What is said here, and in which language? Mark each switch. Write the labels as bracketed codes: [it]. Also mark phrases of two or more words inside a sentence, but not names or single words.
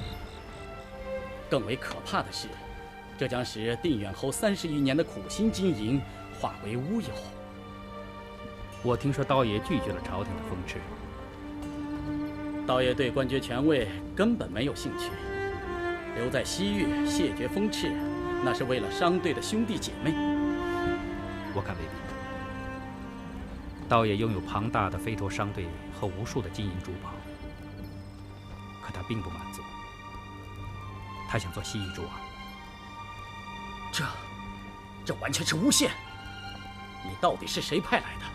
[zh] 更为可怕的是，这将使定远侯30余年的苦心经营化為烏有。我听說刀爺拒絕了朝廷的封敕。刀爺對官爵權位根本沒有興趣，留在西域謝絕封敕，那是為了商隊的兄弟姐妹。我看未必。刀爺擁有龐大的飛陀商隊和無數的金銀珠寶，可他並不滿足，他想做西域諸王。這完全是誣陷！你到底是誰派來的？